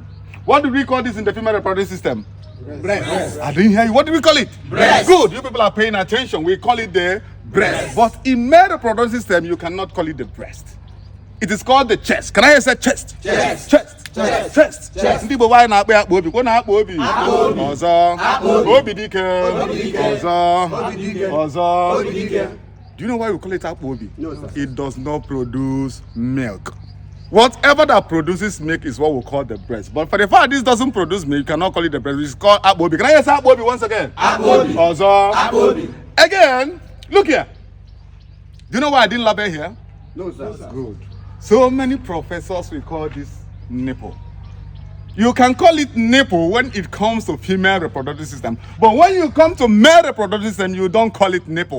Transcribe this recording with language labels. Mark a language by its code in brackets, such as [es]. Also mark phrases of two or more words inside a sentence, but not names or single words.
[en] What do we call this in the female reproductive system? Breast. I didn't hear you. What do we call it? Breast. Good. You people are paying attention. We call it the breast. But in male reproductive system, you cannot call it the breast. It is called the chest. Can I say chest? Chest. Chest. Chest. Chest. Chest. [ig] Ndị Igbo wanyị na-akpọ akpa obi. Kwa na-akpa obi. Obi. Ọzọ. Obi dike. Ọzọ. Ọzọ. Obi dike. [en] Do you know why we call it [ig] akpa obi? [en] No, sir. It does not produce milk. Whatever that produces milk is what we call the breast. But for the fact this doesn't produce milk, you cannot call it the breast. It's called [ig] akpa obi. [en] Can I say [ig] akpa obi [en] once again? [ig] Akpa obi. Ọzọ. Akpa obi. [en] Again, look here. Do you know why I didn't label here? No, sir. Good. So many professors will call this nipple. You can call it nipple when it comes to female reproductive system. But when you come to male reproductive system, you don't call it nipple.